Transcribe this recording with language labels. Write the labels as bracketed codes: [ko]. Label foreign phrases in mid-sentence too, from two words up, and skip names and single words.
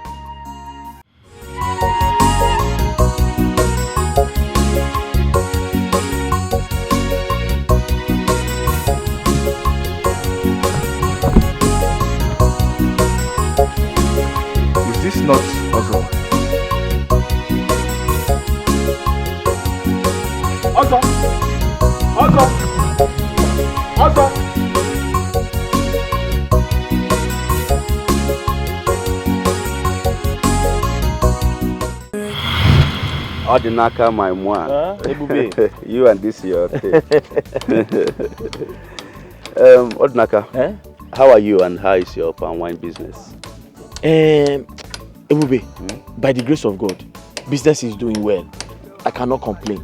[en] Is this not Ozo? Ozo! Naka, my moi. You and this your thing. Naka, how are you and how is your palm wine business? Ebube, by the grace of God, business is doing well. I cannot complain.